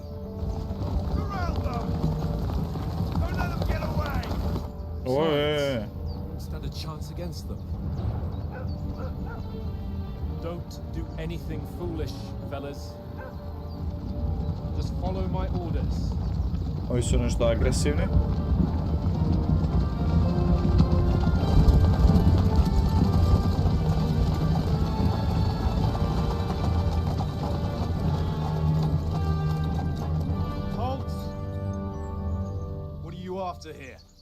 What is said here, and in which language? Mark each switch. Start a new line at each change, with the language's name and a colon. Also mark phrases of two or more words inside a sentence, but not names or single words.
English: Surround them! Don't let them get away! Oj. Stand a chance against them. Don't do anything foolish, fellas. Just follow my orders.
Croatian: Ovi su nešto agresivni.
English: Halt! What are you after here?